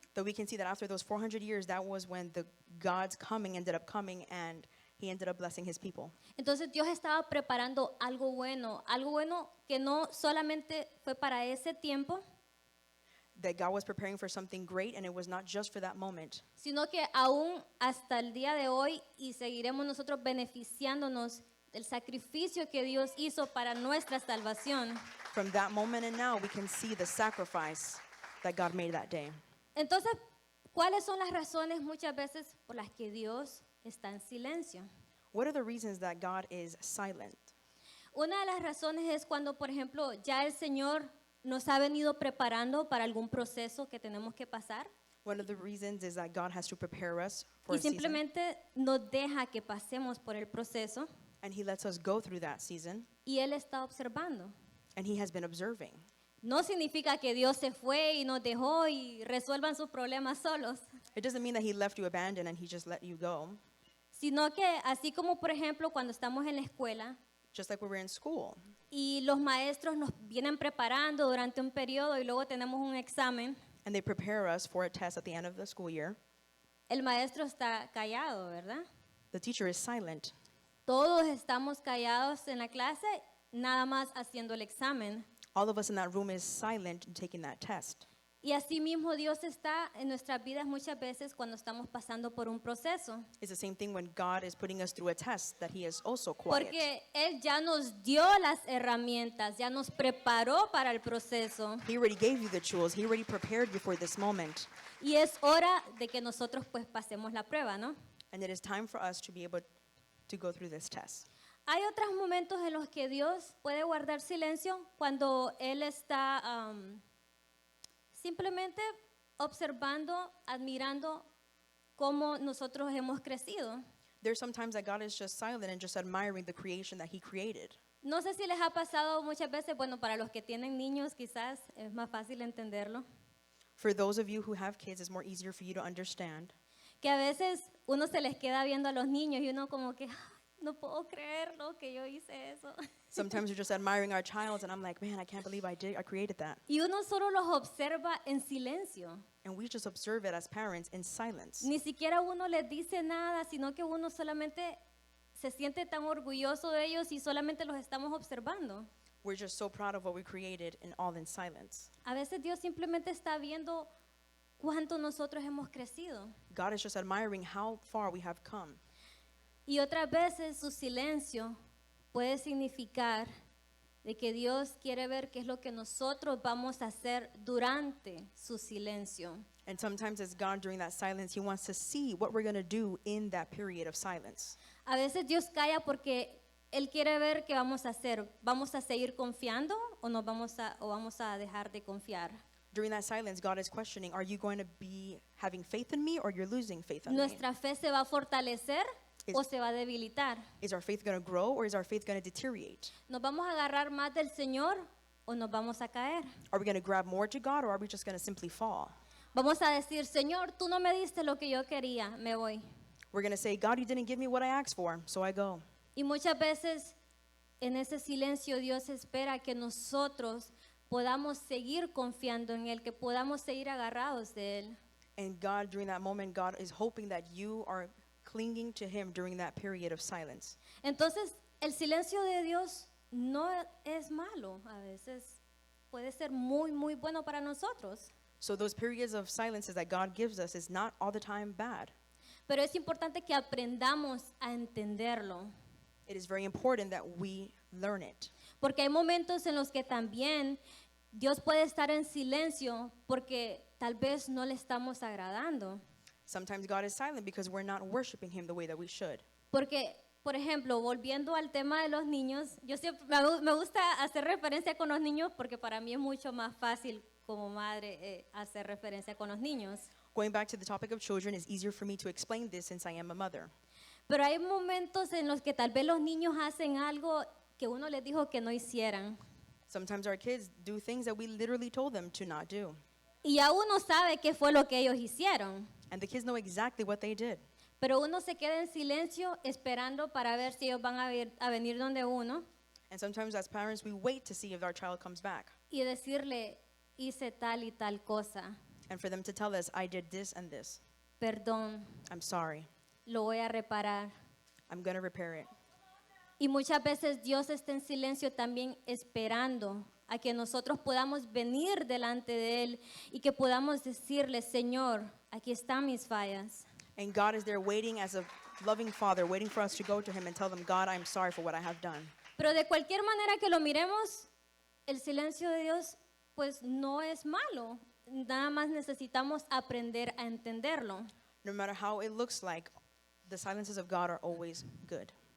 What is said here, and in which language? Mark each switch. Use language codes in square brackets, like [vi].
[en] Though we can see that after those 400 years, that was when the God's coming ended up coming and he ended up blessing his people. [es] Entonces Dios estaba preparando algo bueno que no solamente fue para ese tiempo, [en] That God was preparing for something great, and it was not just for that moment, [es] sino que aún hasta el día de hoy y seguiremos nosotros beneficiándonos del sacrificio que Dios hizo para nuestra salvación. [en] from that moment and now we can see the sacrifice that God made that day. [es] Entonces, ¿cuáles son las razones muchas veces por las que Dios está en silencio? [en] What are the reasons that God is silent? [es] Una de las razones es cuando, por ejemplo, ya el Señor nos ha venido preparando para algún proceso que tenemos que pasar [en] One of the reasons is that God has to prepare us for [es] y [en] a season, [es] simplemente nos deja que pasemos por el proceso [en] and he lets us go through that season, [es] y Él está observando. [en] and he has been observing. [es] No significa que Dios se fue y nos dejó y resuelvan sus problemas solos, [en] It doesn't mean that he left you abandoned and he just let you go. [es] sino que así como, por ejemplo, cuando estamos en la escuela [en] Just like we were in school, [es] y los maestros nos vienen preparando durante un periodo y luego tenemos un examen, [en] and they prepare us for a test at the end of the school year, [es] el maestro está callado, ¿verdad? [en] the teacher is silent. [es] Todos estamos callados en la clase, nada más haciendo el examen. [en] All of us in that room is silent and taking that test. [es] Y así mismo Dios está en nuestras vidas muchas veces cuando estamos pasando por un proceso. [en] It's the same thing when God is putting us through a test, that he is also quiet. [es] Porque Él ya nos dio las herramientas, ya nos preparó para el proceso. [en] He already gave you the tools. He already prepared you for this moment. [es] Y es hora de que nosotros pues pasemos la prueba, ¿no? [en] And it is time for us to be able to go through this test. [es] Hay otros momentos en los que Dios puede guardar silencio cuando Él está simplemente observando, admirando cómo nosotros hemos crecido. [en] There's sometimes that God is just silent and just admiring the creation that he created. [es] No sé si les ha pasado muchas veces, bueno, para los que tienen niños quizás es más fácil entenderlo, [en] For those of you who have kids, it's more easier for you to understand. [es] que a veces uno se les queda viendo a los niños y uno como que, "Ay, no puedo creerlo que yo hice eso." [en] Sometimes we're just admiring our child, and I'm like, man, I can't believe I created that. [es] Y uno solo los observa en silencio. [en] And we just observe it as parents in silence. [es] Ni siquiera uno les dice nada, sino que uno solamente se siente tan orgulloso de ellos y solamente los estamos observando. [en] We're just so proud of what we created, and all in silence. [es] A veces Dios simplemente está viendo cuánto nosotros hemos crecido. [en] God is just admiring how far we have come. [es] Y otras veces su silencio puede significar de que Dios quiere ver qué es lo que nosotros vamos a hacer durante su silencio. [en] And sometimes it's God during that silence. He wants to see what we're going to do in that period of silence. [es] A veces Dios calla porque Él quiere ver qué vamos a hacer. ¿Vamos a seguir confiando o vamos a dejar de confiar? [en] During that silence, God is questioning, are you going to be having faith in me or you're losing faith in me? [es] ¿Nuestra fe se va a fortalecer o Es- se va a debilitar? [en] Is our faith going to grow or is our faith going to deteriorate? [es] ¿Nos vamos a agarrar más del Señor o nos vamos a caer? [en] Are we going to grab more to God or are we just going to simply fall? [es] Vamos a decir, Señor, tú no me diste lo que yo quería, me voy. [en] We're going to say, God, you didn't give me what I asked for, so I go. [es] Y muchas veces en ese silencio Dios espera que nosotros podamos seguir confiando en Él, que podamos seguir agarrados de Él. [en] And God, during that moment, God is hoping that you are clinging to Him during that period of silence. [es] Entonces, el silencio de Dios no es malo, a veces puede ser muy, muy bueno para nosotros. [en] So those periods of silences that God gives us is not all the time bad. [es] Pero es importante que aprendamos a entenderlo, [en] It is very important that we learn it. [es] porque hay momentos en los que también Dios puede estar en silencio porque tal vez no le estamos agradando. [en] Sometimes God is silent because we're not worshiping Him the way that we should. [es] Porque, por ejemplo, volviendo al tema de los niños, yo siempre me gusta hacer referencia con los niños porque para mí es mucho más fácil como madre hacer referencia con los niños. [en] Going back to the topic of children, it's easier for me to explain this since I am a mother. [es] Pero hay momentos en los que tal vez los niños hacen algo que uno les dijo que no hicieran. [en] Sometimes our kids do things that we literally told them to not do. [es] Y ya uno sabe qué fue lo que ellos hicieron. [en] And the kids know exactly what they did. [es] Pero uno se queda en silencio esperando para ver si ellos van a venir donde uno [en] And sometimes as parents, we wait to see if our child comes back. [es] y decirle, hice tal y tal cosa. [en] And for them to tell us, I did this and this. [es] Perdón, [en] I'm sorry. [es] lo voy a reparar. [en] I'm going to repair it. [es] Y muchas veces Dios está en silencio también esperando a que nosotros podamos venir delante de Él y que podamos decirle, Señor, aquí están mis fallas. [en] And God is there waiting as a loving father, waiting for us to go to Him and tell them, God, I'm sorry for what I have done. [es] Pero de cualquier manera que lo miremos, el silencio de Dios pues no es malo. Nada más necesitamos aprender a entenderlo. [en] No matter how it looks like, the silences of God are always good.